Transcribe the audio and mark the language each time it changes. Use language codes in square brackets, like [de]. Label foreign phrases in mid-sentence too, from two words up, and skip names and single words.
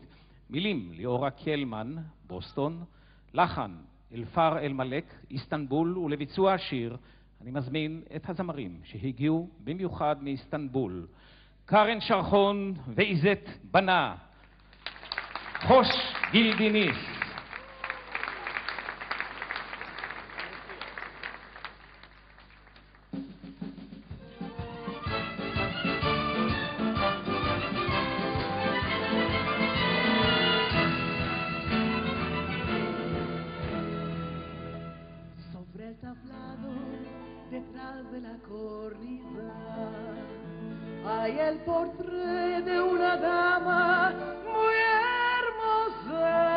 [he] מילים, ליאורה קלמן, בוסטון, לחן, אלפר אלמלק, איסטנבול, ולביצוע השיר, אני מזמין את הזמרים שהגיעו במיוחד מאיסטנבול. קרן שרחון ואיזת בנה. חוש גילדיניס. [es] Sobre el tablado, detrás de la cornisa, hay el portrait de una dama muy hermosa.